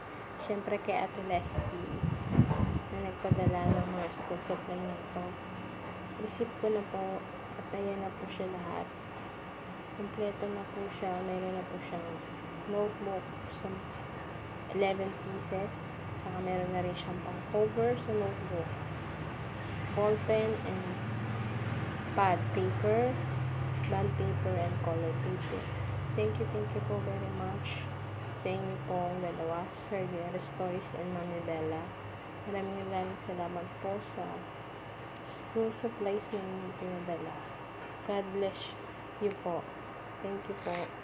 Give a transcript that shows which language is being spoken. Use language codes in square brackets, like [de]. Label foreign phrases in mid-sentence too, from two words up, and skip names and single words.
[tl] Siyempre kay Ate Leslie na nagpadala ng mga [en] school supply [tl] na ito. Receive ko na po at ayan na po siya lahat. Kompleto na po siya. Meron na po siyang notebook sa 11 pieces. Saka meron na rin siyang pang cover sa notebook, [en] ball pen and pad paper, bond paper, and color paper. Thank you [tl] po [en] very much [tl] sa inyo pong dalawa, Sir Jerry's Toys and Mami Bella. Maraming salamat po sa [en] school supplies [tl] na inyong pinadala. [en] God bless you po. Thank you po.